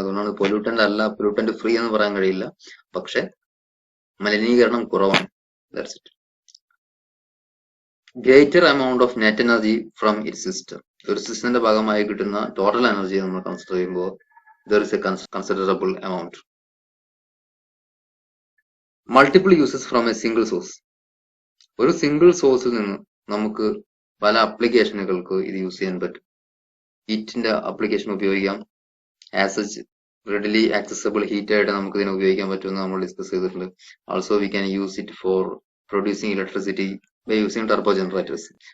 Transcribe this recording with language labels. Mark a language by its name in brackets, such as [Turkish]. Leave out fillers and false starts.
[Malayalam] അതുകൊണ്ടാണ് പൊല്യൂട്ടന്റ് അല്ല, pollutant free എന്ന് പറയാൻ കഴിയില്ല, പക്ഷെ മലിനീകരണം കുറവാണ്. [English] That's it. Greater amount of net energy from it system. [Malayalam] ഒരു സിസ്റ്റത്തിന്റെ ഭാഗമായി കിട്ടുന്ന ടോട്ടൽ എനർജി നമ്മൾ കൺസിഡർ ചെയ്യുമ്പോൾ [English] there is a considerable amount. Multiple uses from a single source. [Malayalam] ഒരു സിംഗിൾ സോഴ്സിൽ നിന്ന് നമുക്ക് പല അപ്ലിക്കേഷനുകൾക്ക് ഇത് യൂസ് ചെയ്യാൻ പറ്റും. ഹീറ്റിന്റെ അപ്ലിക്കേഷൻ ഉപയോഗിക്കാം. [English] as such readily accessible heat [Malayalam] ആയിട്ട് നമുക്ക് ഇതിനെ ഉപയോഗിക്കാൻ പറ്റുമെന്ന് നമ്മൾ ഡിസ്കസ് ചെയ്തിട്ടുണ്ട്. [English] Also we can use it for producing electricity by using turbo generators.